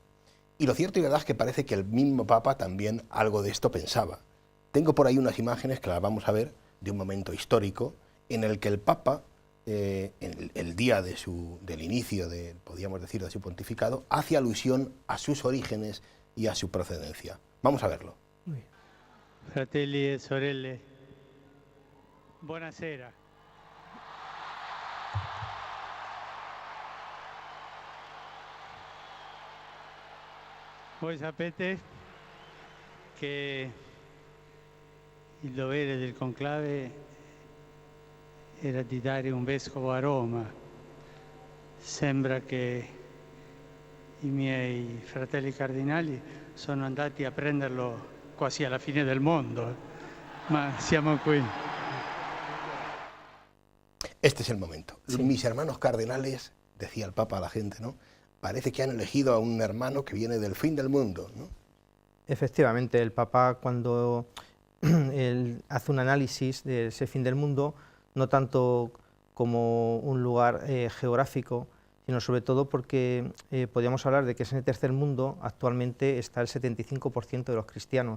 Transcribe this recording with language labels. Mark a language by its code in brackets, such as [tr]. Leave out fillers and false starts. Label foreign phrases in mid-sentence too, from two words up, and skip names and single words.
[es] Y lo cierto y verdad es que parece que el mismo Papa también algo de esto pensaba. Tengo por ahí unas imágenes que las vamos a ver de un momento histórico en el que el Papa, el día del inicio, podríamos decir, de su pontificado, hace alusión a sus orígenes y a su procedencia. Vamos a verlo. [it] Fratelli e sorelle, buonasera. Voi sapete che il dovere del conclave era di dare un vescovo a Roma. Sembra che i miei fratelli cardinali sono andati a prenderlo quasi alla fine del mondo, ma siamo qui. [es] Este es el momento. Sí. Mis hermanos cardenales, decía el Papa a la gente, ¿no? Parece que han elegido a un hermano que viene del fin del mundo, ¿no? Efectivamente, el Papa, cuando él hace un análisis de ese fin del mundo, no tanto como un lugar geográfico, sino sobre todo porque podríamos hablar de que en el tercer mundo actualmente está el 75% de los cristianos.